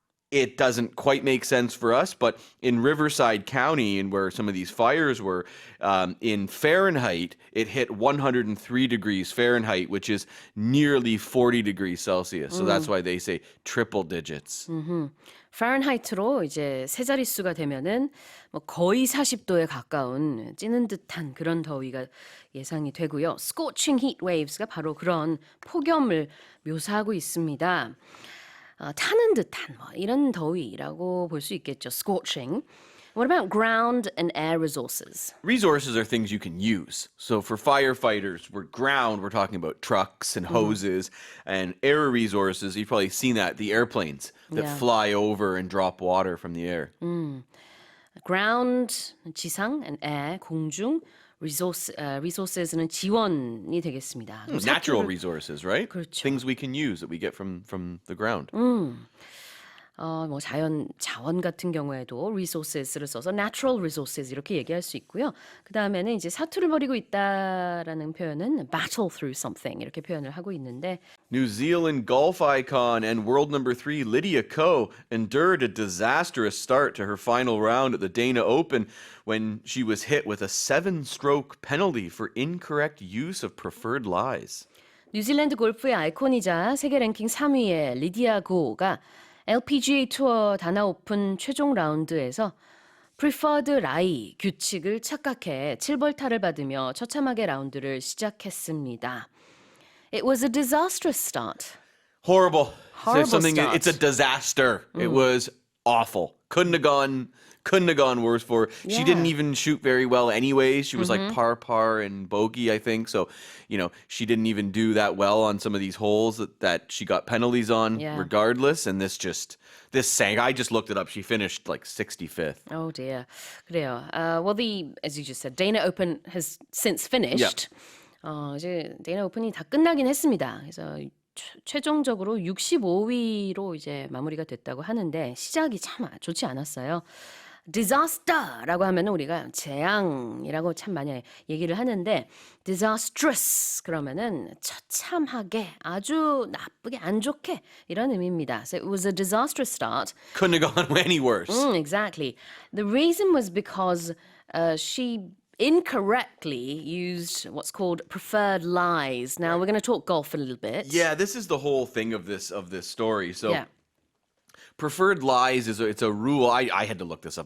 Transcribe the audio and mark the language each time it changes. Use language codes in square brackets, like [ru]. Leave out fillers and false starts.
[en] It doesn't quite make sense for us, but in Riverside County, and where some of these fires were, in Fahrenheit, it hit 103 degrees Fahrenheit, which is nearly 40 degrees Celsius. So that's why they say triple digits. [ko] 파렌하이트로 이제 세 자릿수가 되면은 뭐 거의 40도에 가까운 찌는 듯한 그런 더위가 예상이 되고요. Scorching heat waves가 바로 그런 폭염을 묘사하고 있습니다. 타는 듯한 뭐 이런 더위라고 볼 수 있겠죠. [en] Scorching. What about ground and air resources? Resources are things you can use. So for firefighters, we're talking about trucks and hoses, and air resources, you've probably seen that, the airplanes that fly over and drop water from the air. [ko] Ground, 지상, and air, 공중, resources는 지원이 되겠습니다. [en] Natural resources, right? [ko] 그렇죠. [en] Things we can use that we get from the ground. [ko] 뭐 자원 같은 경우에도 resources를 써서 natural resources 이렇게 얘기할 수 있고요. 그 다음에는 이제 사투를 벌이고 있다라는 표현은 [en] battle through something [ko] 이렇게 표현을 하고 있는데 [en] New Zealand golf icon and world number 3 Lydia Ko endured a disastrous start to her final round at the Dana Open when she was hit with a 7-stroke penalty for incorrect use of preferred lies. [ko] 뉴질랜드 골프의 아이콘이자 세계 랭킹 3위의 리디아 고가 LPGA 투어 다나 오픈 최종 라운드에서 preferred lie 규칙을 착각해 7벌타를 받으며 처참하게 라운드를 시작했습니다. [en] It was a disastrous start. Horrible. Start. It's a disaster. It was awful. Couldn't have gone worse for her. She didn't even shoot very well anyways. She was like par and bogey, I think. So, she didn't even do that well on some of these holes that she got penalties on regardless. And this sank. I just looked it up. She finished like 65th. Oh dear. [ko] 그래요. [en] Well, as you just said, Dana Open has since finished. [ko] 이제 Dana Open이 다 끝나긴 했습니다. 그래서 최종적으로 65위로 이제 마무리가 됐다고 하는데 시작이 참 좋지 않았어요. disaster라고 하면은 우리가 재앙이라고 참 많이 얘기를 하는데 disastrous 그러면은 처참하게 아주 나쁘게 안 좋게 이런 의미입니다. [en] So it was a disastrous start. Couldn't have gone any worse. Exactly. The reason was because she incorrectly used what's called preferred lies. Now we're going to talk golf a little bit. Yeah, this is the whole thing of this story. So preferred lies it's a rule. I had to look this up.